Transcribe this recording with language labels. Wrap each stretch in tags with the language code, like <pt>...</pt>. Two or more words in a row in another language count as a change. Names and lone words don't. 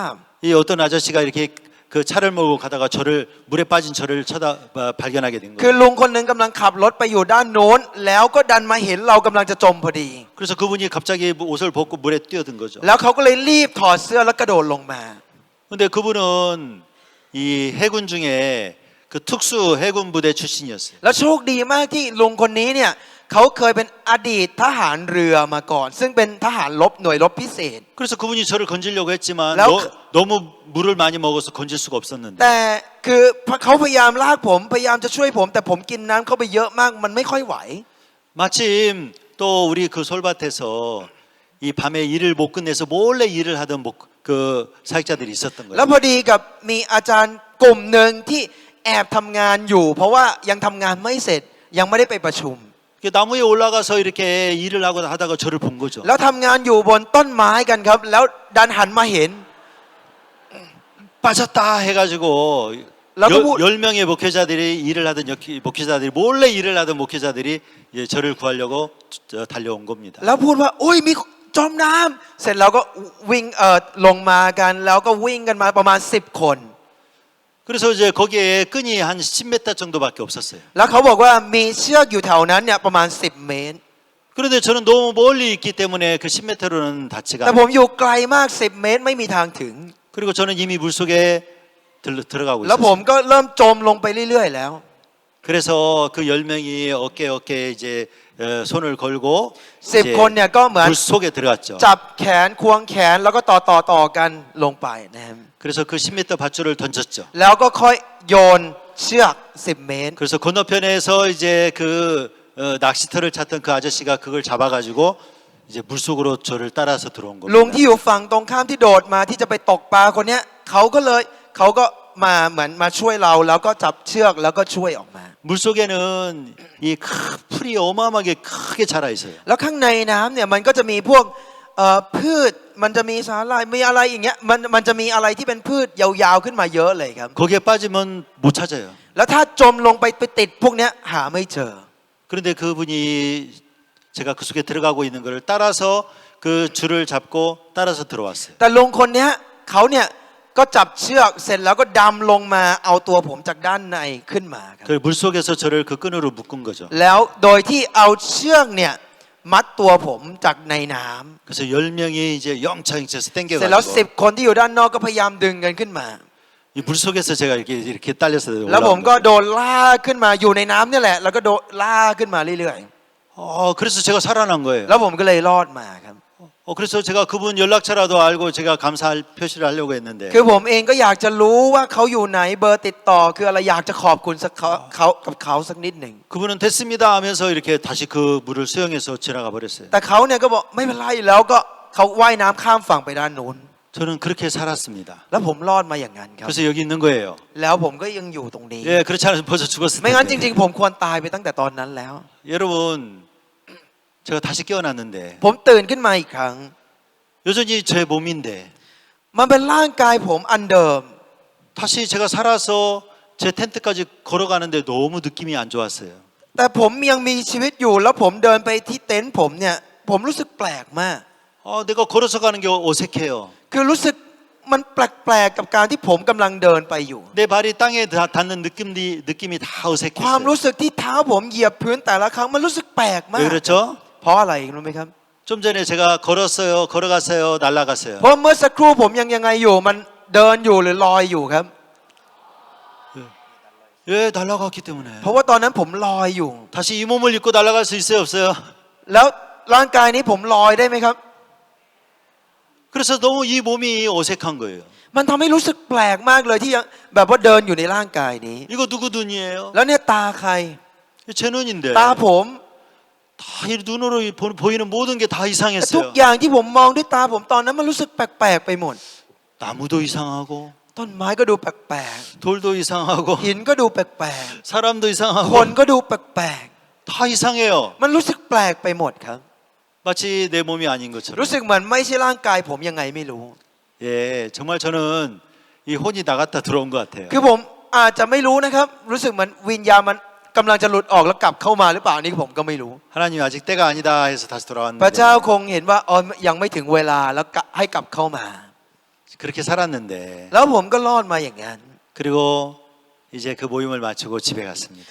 <ko>이 어떤 아저씨가 이렇게 그 차를 몰고 가다가 물에 빠진 저를 발견하게 된</ko> <th>คือ</th> <ko>거예요.</ko> <th>ลุงคนหนึ่งกำลังขับรถไปอยู่ด้านโน้น แล้วก็ดันมาเห็นเรากำลังจะจมพอดี</th> <ko>그래서 그분이 갑자기 옷을 벗고 물에 뛰어든 거죠.</ko> <th>แล้วเขาก็เลยรีบถอดเสื้อแล้วกระโดดลงมา</th> <ko>근데 그분은 이 해군 중에 그 특수 해군 부대 출신이었어요.</ko> <th>แล้วโชคดีมากที่ลุงคนนี้เนี่ยเขาเคยเป็นอดีตทหารเรือมาก่อน ซึ่งเป็นทหารรบหน่วยรบพิเศษ</th> <ko>그래서 그분이 저를 건지려고 했지만 라- 너무 물을 많이 먹어서 건질 수가 없었는데</ko> <th>แต่คือเขาพยายามลากผมพยายามจะช่วยผม แต่ผมกินน้ำเข้าไปเยอะมากมันไม่ค่อยไหว</th> <ko>마침 또 우리 그 솔밭에서 이 밤에 일을 못 끝내서 몰래 일을 하던 그 사역자들이 있었던</ko> <th>แล้ว</th> <ko>거예요.</ko> <th>พอดีกับมีอาจารย์กลุ่มหนึ่งที่แอบทำงานอยู่ เพราะว่ายังทำงานไม่เสร็จยังไม่ได้ไปประชุม</th> <ko>나무에 올라가서 이렇게 일을 하고 하다가 저를 본 거죠.</ko> <th>แล้วทำงานอยู่บนต้นไม้กันครับ แล้วดันหันมาเห็น</th> <ko>빠졌다 해가지고 라고 뭐- 10명의 목회자들이 일을 하던 목회자들이 몰래 일을 하던 목회자들이 이제 저를 구하려고 달려온 겁니다.</ko> <th>แล้วพูดว่าโอ้ยมีจมน้ำเสร็จแล้วก็วิ่งลงมากันแล้วก็วิ่งกันมาประมาณ10 คน</th> <ko>그래서 이제 거기에 끈이 한 10m 정도밖에 없었어요.</ko> <th>แล้วเขาบอกว่ามีเชือกอยู่แถวนั้นเนี่ยประมาณ10 เมตร</th> <ko>그런데 저는 너무 멀리 있기 때문에 그 10m로는 닿지가</ko> <th>แต่</th> <ko>않아요.</ko> <th>ผมอยู่ไกลมาก10 เมตรไม่มีทางถึง</th> <ko>그리고 저는 이미 물속에 들어가고</ko> <th>แล้วผม</th> <ko>있었어요.</ko> <th>ก็เริ่มจมลงไปเรื่อยๆแล้ว</th> <ko>그래서 그 10명이 어깨에 이제 손을 걸고</ko> <th>10 คนเนี่ยก็เหมือน</th> <ko>물 속에 들어갔죠.</ko> <th>จับแขนควงแขนแล้วก็ต่อกันลงไปนะครับ</th> <ko>그래서 그 10m 밧줄을 던졌죠.</ko> <th>แล้วก็ค่อยโยนเชือก10 เมตร</th> <ko>그래서 건너편에서 이제 그 낚시터를 찾던 그 아저씨가 그걸 잡아가지고 이제 물속으로 저를 따라서 들어온</ko> <th>ลุง</th> <ko>겁니다.</ko> <th>ที่อยู่ฝั่งตรงข้ามที่โดดมาที่จะไปตกปลาคนเนี้ยเขาก็มาเหมือนมาช่วยเราแล้วก็จับเชือกแล้วก็ช่วยออกมา</th> <ko>물 속에는 이 풀이 어마어마하게 크게 자라 있어요.</ko> <th>แล้วข้างในน้ำเนี่ยมันก็จะมีพวกพืชมันจะมีสาหร่ายมีอะไรอย่างเงี้ยมันจะมีอะไรที่เป็นพืชยาวๆขึ้นมาเยอะเลยครับ</th> <ko>거기에 빠지면 못 찾아요.</ko> <th>แล้วถ้าจมลงไปติดพวกเนี้ยหาไม่เจอ</th> <ko>그런데 그분이 제가 그 속에 들어가고 있는 것을 따라서 그 줄을 잡고 따라서 들어왔어요.</ko> <th>แต่ลุงคนเนี้ยเขาเนี่ยก็จับเชือกเสร็จแล้วก็ดำลงมาเอาตัวผมจากด้านในขึ้นมาครับ</th> <ko>그 물속에서 저를 그 끈으로 묶은 거죠.</ko> <th>แล้วโดยที่เอาเชือกเนี่ยมัดตัวผมจากในน้ำ</th> <ko>그래서 10명이 이제 영차영차해서</ko> <th>เสร็จแล้ว</th> <ko>땡겨가지고</ko> <th>10 คนที่อยู่ด้านนอกก็พยายามดึงกันขึ้นมา</th> <ko>이 물속에서 제가 이렇게 딸려서</ko> <th>แล้วผม</th> <ko>올라온</ko> <th>ก็</th> <ko>거예요.</ko> <th>โดนลากขึ้นมาอยู่ในน้ำเนี่ยแหละแล้วก็โดนลากขึ้นมาเรื่อย</th> <ko>그래서 제가 살아난 ๆ 거예요.</ko> <th>แล้วผมก็เลยรอดมาครับ</th> <ko>그래서 제가 그분 연락처라도 알고 제가 감사할 표시를 하려고 했는데</ko> <th>คือผมเองก็อยากจะรู้ว่าเขาอยู่ไหนเบอร์ติดต่อคืออะไรอยากจะขอบคุณสักเขากับเขาสักนิดหนึ่ง</th> <ko>그분은 됐습니다 하면서 이렇게 다시 그 물을 수영해서 지나가 버렸어요.</ko> <th>แต่เขาเนี่ยก็บอกไม่เป็นไรแล้วก็เขาว่ายน้ำข้ามฝั่งไปด้านนู้น</th> <ko>저는 그렇게 살았습니다.</ko> <th>แล้วผมรอดมาอย่างนั้นครับ</th> <ko>그래서 여기 있는 거예요.</ko> <th>แล้วผมก็ยังอยู่ตรงนี้</th> <ko>예, 그렇지 않으면 벌써 죽었을</ko> <th>ไม่งั้นจ</th> <ko>텐데.</ko> <th>ริงๆผมควรตายไปตั้งแต่ตอนนั้นแล้ว</th> <ko>여러분, 제가 다시 깨어났는데</ko> <th>ผมตื่นขึ้นมาอีกครั้ง</th> <ko>여전히 제 몸인데</ko> <th>มันเป็นร่างกายผมอันเดิม</th> <ko>다시 제가 살아서 제 텐트까지 걸어가는데 너무 느낌이 안 좋았어요.</ko> <th>แต่ผมยังมีชีวิตอยู่แล้วผมเดินไปที่เต็นท์ผมเนี่ยผมรู้สึกแปลกมาก</th> <ko>내가 걸어서 가는 게 어색해요.</ko> <th>คือรู้สึกมันแปลกๆกับการที่ผมกำลังเดินไปอยู่</th> <ko>내 발이 땅에 닿는 느낌이 다</ko> <th>ความ</th> <ko>어색했어요.</ko> <th>รู้สึกที่เท้าผมเหยียบพื้นแต่ละครั้งมันรู้สึกแปลกมา</th> <ko>왜 ก 그렇죠?</ko> <th>เพราะอะไรรู้ไหมครับ</th> <ko>좀 전에 제가 걸었어요, 걸어갔어요, 날아갔어요.</ko> <th>เพราะเมื่อสักครู่ผมยังไงอยู่มันเดินอยู่หรือลอยอยู่ครับ</th> <ko>예, 날아갔기 때문에.</ko> <th>เพราะว่าตอนนั้นผมลอยอยู่</th> <ko>다시 이 몸을 입고 날아갈 수 있어요, 없어요?</ko> <th>แล้วร่างกายนี้ผมลอยได้ไหมครับ</th> <ko>그래서 너무 이 몸이 어색한 거예요.</ko> <th>มันทำให้รู้สึกแปลกมากเลยที่ยังแบบว่าเดินอยู่ในร่างกายนี้</th> <ko>이거 누구 눈이에요?</ko> <th>แล้วเนี่ยตาใคร</th> <ko>제 눈인데.</ko> <th>ตาผม</th> <ko>다 이 눈으로 보이는 모든 게 다</ko> <th>ทุก</th> <ko>이상했어요.</ko> <th>อย่างที่ผมมองด้วยตาผมตอนนั้นมันรู้สึกแปลกๆไปหมด</th> <ko>나무도 이상하고</ko> <th>ต้นไม้ก็ดูแปลก</th> <ko>돌도 이상하고</ko> <th>ๆหินก็ดูแปลก</th> <ko>사람도 ๆ 이상하고</ko> <th>คนก็ดูแปลก</th> <ko>다 이상해요.</ko> <th>ๆมันรู้สึกแปลกไปหมดครับ</th> <ko>마치 내 몸이 아닌 것처럼.</ko> <th>รู้สึกเหมือนไม่ใช่ร่างกายผมยังไงไม่รู้</th> <ko>예, 정말 저는 이 혼이 나갔다 들어온 것 같아요.</ko> <th>คือผมอาจจะไม่รู้นะครับ รู้สึกเหมือนวิญญาณมันกำลังจะหลุดออกแล้วกลับเข้ามาหรือเปล่านี่ผมก็ไม่รู้</th> <ko>하나님 아직 때가 아니다 해서 다시</ko> <th>พระเจ้า</th> <ko>돌아왔는데</ko> <th>คงเห็นว่ายังไม่ถึงเวลาแล้วให้กลับเข้ามา</th> <ko>그렇게 살았는데</ko> <th>แล้วผมก็รอดมาอย่างนั้น</th> <ko>그리고 이제 그 모임을 마치고 집에 갔습니다.</ko>